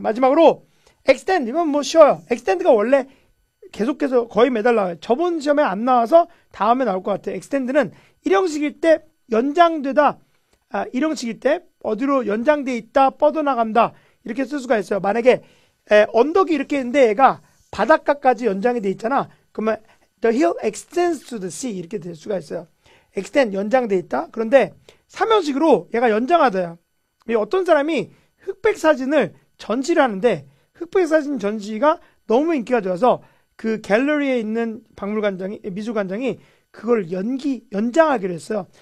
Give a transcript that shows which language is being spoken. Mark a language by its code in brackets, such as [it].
[ko] 마지막으로 extend 이건 쉬워요. extend가 원래 계속해서 거의 매달 나와요. 저번 시험에 안 나와서 다음에 나올 것 같아요. extend는 일형식일 때 연장되다, 일형식일 때 어디로 연장돼 있다, 뻗어나간다 이렇게 쓸 수가 있어요. 만약에 언덕이 이렇게 있는데 얘가 바닷가까지 연장이 돼 있잖아. 그러면 [en] the hill extends to the sea [ko] 이렇게 될 수가 있어요. extend 연장돼 있다. 그런데 삼형식으로 얘가 연장하다야. 어떤 사람이 흑백 사진을 전시를 하는데 흑백 사진 전시가 너무 인기가 좋아서 그 갤러리에 있는 미술관장이 그걸 연장하기로 했어요.